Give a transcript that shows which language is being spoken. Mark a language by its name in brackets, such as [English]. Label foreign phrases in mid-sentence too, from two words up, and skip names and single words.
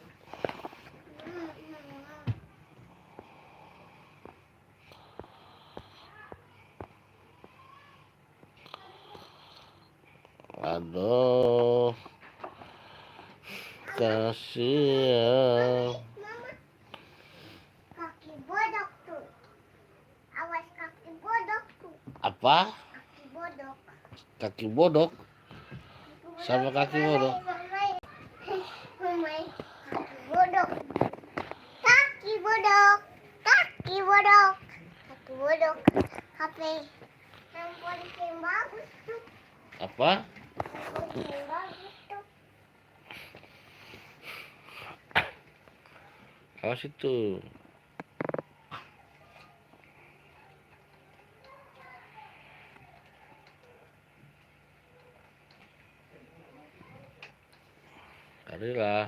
[Indonesian] Aduh, kasihan. Mama, kaki bodok tuh. Awas kaki bodok tuh. Apa? Kaki bodok. Kaki bodok? Sama kaki bodok? Kaki bodok. Kaki bodok. Kaki bodok. Kaki bodok. HP handphone yang bagus tuh. Apa? Handphone yang bagus tuh. Awas itu. Kalilah.